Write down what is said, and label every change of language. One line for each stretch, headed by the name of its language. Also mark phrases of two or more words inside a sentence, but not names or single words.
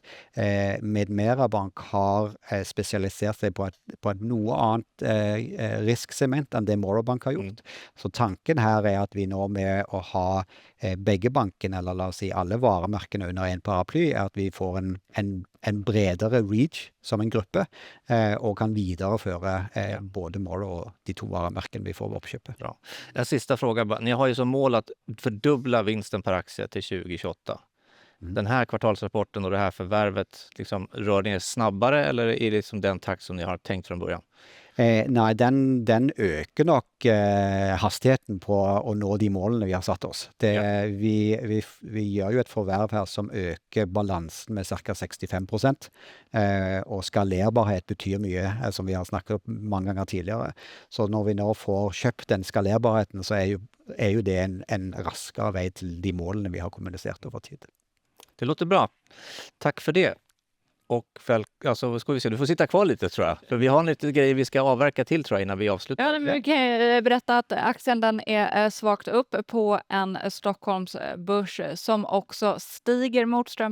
Norwegian: Medmera Bank har spesialisert seg på et noe annet risksegment enn det Morrow Bank har gjort. Så tanken her er at vi nå med å ha begge bankene, eller la oss si alle varemerkene under en paraply, er at vi får en bredere reach som en gruppe, og kan videreføre både Morrow og de 2 varemerkene vi får ved oppkjøpet.
Swedish: Bra. En sista fråga bara. Ni har ju som mål att fördubbla vinsten per aktie till 2028. Den här kvartalsrapporten och det här förvärvet, liksom, rör ni er snabbare eller är det liksom den takt som ni har tänkt från början?
Norwegian: Nei, den øker nok hastigheten på å nå de målene vi har satt oss. Vi gjør jo et forverv her som øker balansen med ca. 65%, og skalerbarhet betyr mye, som vi har snakket om mange ganger tidligere. Så når vi nå får kjøpt den skalerbarheten, så er jo det en raskere vei til de målene vi har kommunisert over tid.
Swedish: Det låter bra. Tack för det. Och alltså, ska vi se, du får sitta kvar lite tror jag. För vi har lite grejer vi ska avverka till tror jag innan vi avslutar. Ja, men vi kan berätta att aktien den är svagt upp på en Stockholmsbörs som också stiger mot strömmen.